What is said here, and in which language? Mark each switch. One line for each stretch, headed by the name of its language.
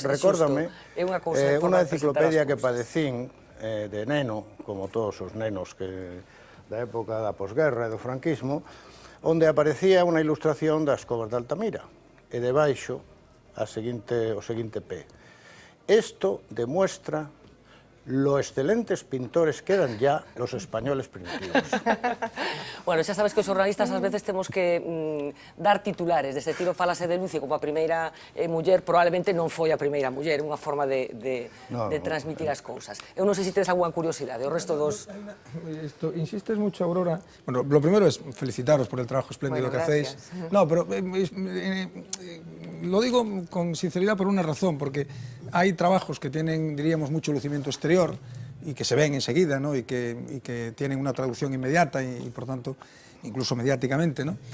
Galician: Eso, recórdame, é unha cousa unha enciclopedia que padecín de neno, como todos os nenos da época da posguerra e do franquismo, onde aparecía unha ilustración das covas de Altamira, e debaixo o seguinte P.
Spanish: Esto demuestra lo excelentes pintores que eran ya los españoles primitivos.
Galician: Bueno, xa sabes que os xornalistas ás veces temos que dar titulares, deste tiro falase de Lucio como a primeira muller, probablemente non foi a primeira muller, unha forma de transmitir as cousas. Eu non sei se tens algunha curiosidade, o resto dos...
Spanish: Insistes mucho, Aurora. Bueno, lo primero es felicitaros por el trabajo espléndido que hacéis. No, pero lo digo con sinceridad por una razón, porque hay trabajos que tienen, diríamos, mucho lucimiento exterior y que se ven enseguida, ¿no? y que tienen una traducción inmediata y, por tanto, incluso mediáticamente, ¿no?